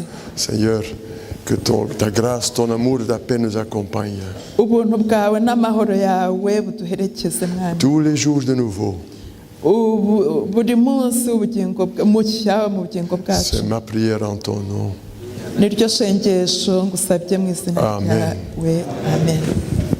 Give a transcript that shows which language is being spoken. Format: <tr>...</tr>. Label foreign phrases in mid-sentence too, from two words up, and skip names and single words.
<fr>Seigneur, que ta grâce, ton amour et ta paix nous accompagnent</fr> <rw>Ubuntu bwawe n'amahoro yawe buduherekeze mwami.</rw> <fr>tous les jours de nouveau.</fr> <rw>Buri munsi ubugingo mushya mu bugingo bwacu.</rw> <fr>C'est ma prière en ton nom.</fr> <rw>niryo sengesho ngusabye mu izina Amen. ryawe amen.</rw>